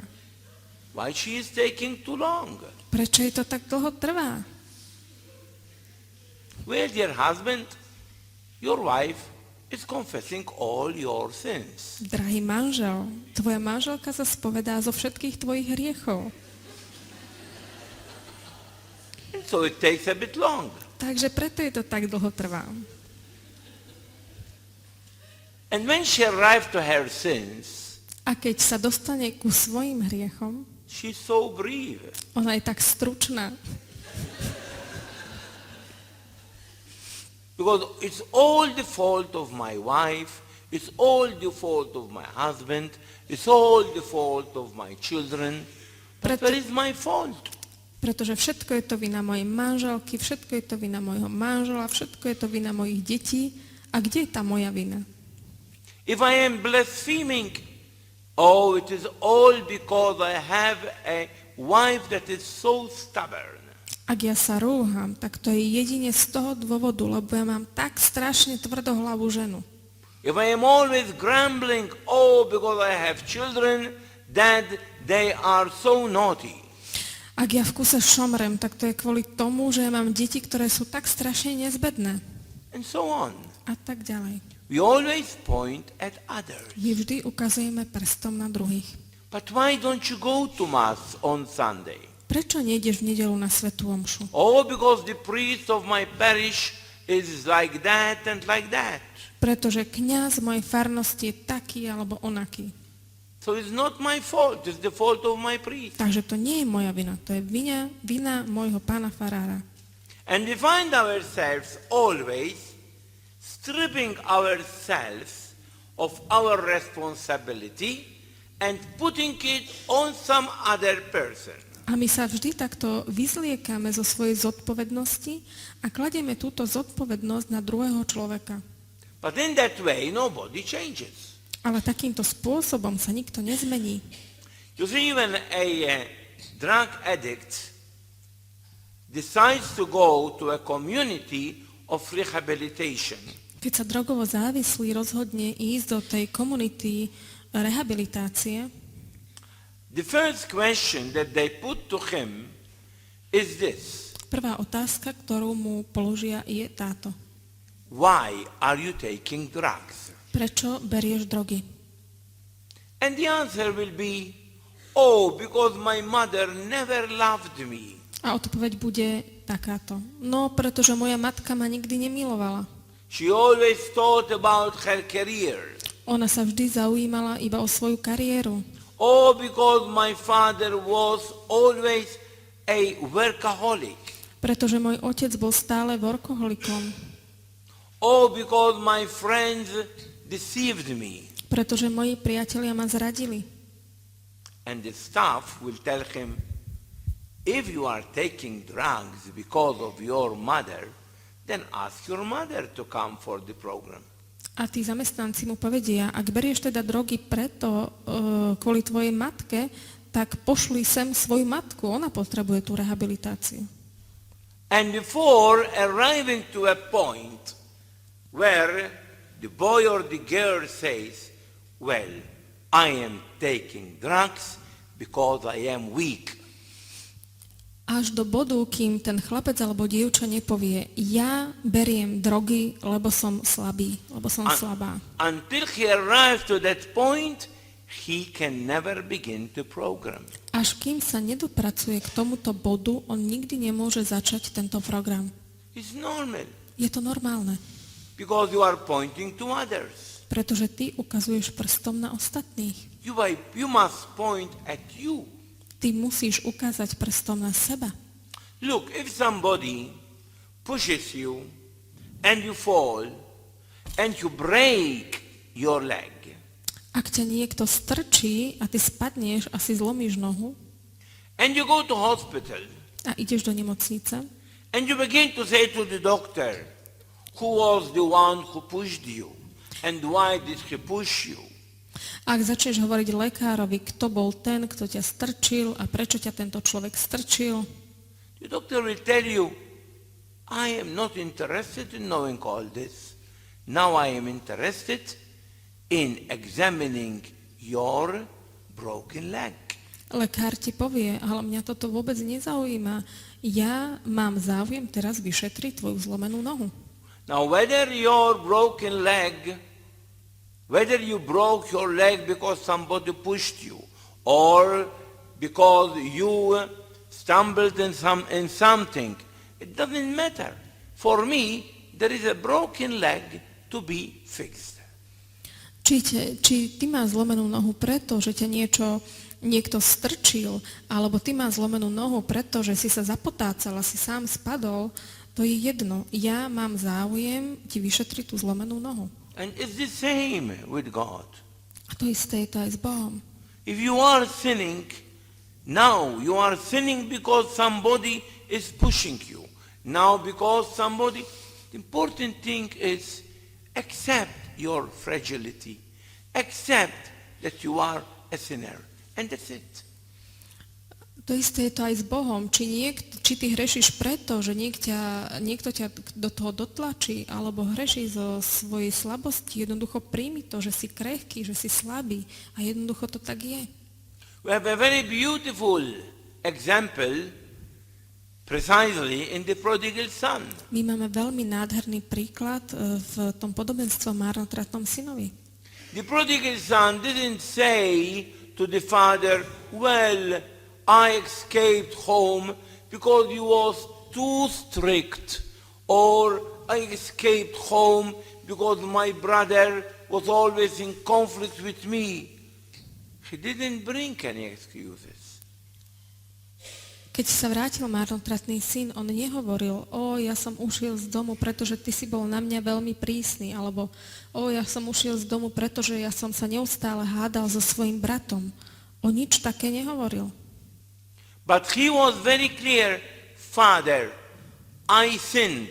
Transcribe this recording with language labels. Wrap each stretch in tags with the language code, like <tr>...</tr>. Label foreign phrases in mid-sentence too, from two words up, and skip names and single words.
<en>Why she is taking too long?</en> <sk>Prečo jej to tak dlho trvá?</sk> <en>Well, dear husband, your wife is confessing all your sins.</en> <sk>Drahý manžel, tvoja manželka sa spovedá zo všetkých tvojich hriechov.</sk> <en>And so it takes a bit long.</en> <sk>Takže preto je to tak dlho trvá.</sk> <en>And when she arrived to her sins,</en> <sk>A keď sa dostane ku svojim hriechom,</sk> <en>she's so brief.</en> <sk>ona je tak stručná.</sk> <en>Because it's all the fault of my wife, it's all the fault of my husband, it's all the fault of my children. But where is my fault?</en> <sk>Pretože všetko je to vina mojej manželky, všetko je to vina mojho manžela, všetko je to vina mojich detí. A kde je tá moja vina?</sk> <en>If I am blaspheming, oh, it is all because I have a wife that is so stubborn.</en> <sk>Ak ja sa rúham, tak to je jedine z toho dôvodu, lebo ja mám tak strašne tvrdohlavú ženu.</sk> <en>If I am always grumbling, oh, because I have children, that they are so naughty.</en> <sk>Ak ja v kuse šomrem, tak to je kvôli tomu, že ja mám deti, ktoré sú tak strašne nezbedné.</sk> <en>And so on.</en> <sk>A tak ďalej.</sk> <en>We always point at others.</en> <sk>My vždy ukazujeme prstom na druhých.</sk> <en>But why don't you go to Mass on Sunday?</en> <sk>Prečo nejdeš v nedeľu na svätú omšu?</sk> <en>Oh, because the priest of my parish is like that and like that.</en> <sk>Pretože kňaz mojej farnosti je taký alebo onaký.</sk> <en>So it's not my fault, it's the fault of my priest.</en> <sk>Takže to nie je moja vina, to je vina môjho pána farára.</sk> <en>And we find ourselves always stripping ourselves of our responsibility and putting it on some other person.</en> <sk>A my sa vždy takto vyzliekame zo svojej zodpovednosti a kladieme túto zodpovednosť na druhého človeka.</sk> <en>But in that way, nobody changes.</en> <sk>Ale takýmto spôsobom sa nikto nezmení.</sk> <en>You see, when a drug addict decides to go to a community of rehabilitation,</en> <sk>Keď sa drogovo závislý rozhodne ísť do tej komunity rehabilitácie,</sk> <en>the first question that they put to him is this:</en> <sk>prvá otázka, ktorú mu položia, je táto.</sk> <en>why are you taking drugs?</en> <sk>Prečo berieš drogy?</sk> <en>And the answer will be, oh, because my mother never loved me.</en> <sk>A odpoveď bude takáto. No, pretože moja matka ma nikdy nemilovala.</sk> <en>She always thought about her career.</en> <sk>Ona sa vždy zaujímala iba o svoju kariéru.</sk> <en>Oh, because my father was always a workaholic.</en> <sk>Pretože môj otec bol stále workoholikom.</sk> <en>Oh, because my friends deceived me.</en> <sk>Pretože moji priatelia ma zradili.</sk> <en>And the staff will tell him, if you are taking drugs because of your mother, then ask your mother to come for the program.</en> <sk>A tí zamestnanci mu povedia, ak berieš teda drogy preto, kvôli tvojej matke, tak pošli sem svoju matku, ona potrebuje tú rehabilitáciu.</sk> <en>And before arriving to a point where the boy or the girl says, well, I am taking drugs because I am weak.</en> <sk>Až do bodu, kým ten chlapec alebo dievča nepovie, ja beriem drogy, lebo som slabý, lebo som slabá.</sk> <en>Until he arrives to that point, he can never begin to program.</en> <sk>Až kým sa nedopracuje k tomuto bodu, on nikdy nemôže začať tento program.</sk> <en>It's normal</en> <sk>Je to normálne,</sk> <en>because you are pointing to others.</en> <sk>pretože ty ukazuješ prstom na ostatných.</sk> <en>You must point at you.</en> <sk>Ty musíš ukázať prstom na seba.</sk> <en>Look, if somebody pushes you and you fall and you break your leg,</en> <sk>Ak ťa niekto strčí a ty spadneš a si zlomíš nohu</sk> <en>and you go to hospital</en> <sk>a ideš do nemocnice</sk> <en>and you begin to say to the doctor, who was the one who pushed you and why did he push you?</en> <sk>Ak začneš hovoriť lekárovi, kto bol ten, kto ťa strčil a prečo ťa tento človek strčil,</sk> <en>The doctor will tell you, I am not interested in knowing all this. Now I am interested in examining your broken leg.</en> <sk>lekár ti povie, ale mňa toto vôbec nezaujíma. Ja mám záujem teraz vyšetriť tvoju zlomenú nohu.</sk> <en>Now whether you broke your leg because somebody pushed you or because you stumbled in something, it doesn't matter. For me, there is a broken leg to be fixed.</en> <sk>Či ty máš zlomenú nohu preto, že ťa niekto strčil, alebo ty máš zlomenú nohu preto, že si sa zapotácal a si sám spadol, to je jedno. Ja mám záujem ti vyšetriť tú zlomenú nohu.</sk> <en>And it's the same with God.</en> <sk>A to isté je to aj s Bohom.</sk> <en>If you are sinning, now you are sinning because somebody is pushing you. Now because somebody, the important thing is accept your fragility. Accept that you are a sinner. And that's it.</en> <sk>To isté je to aj s Bohom. Či ty hrešiš preto, že niekto ťa do toho dotlačí, alebo hreší zo svojej slabosti, jednoducho príjmi to, že si krehký, že si slabý a jednoducho to tak je.</sk> <en>We have a very beautiful example precisely in the prodigal son.</en> <sk>My máme veľmi nádherný príklad v tom podobenstve o marnotratnom synovi.</sk> <en>The prodigal son didn't say to the father, well, I escaped home because he was too strict, or I escaped home because my brother was always in conflict with me. He didn't bring any excuses.</en> <sk>Keď sa vrátil marnotratný syn, on nehovoril, ja som ušiel z domu, pretože ty si bol na mňa veľmi prísny, alebo ja som ušiel z domu, pretože ja som sa neustále hádal so svojím bratom. On nič také nehovoril.</sk> <en>But he was very clear, Father, I sinned.</en>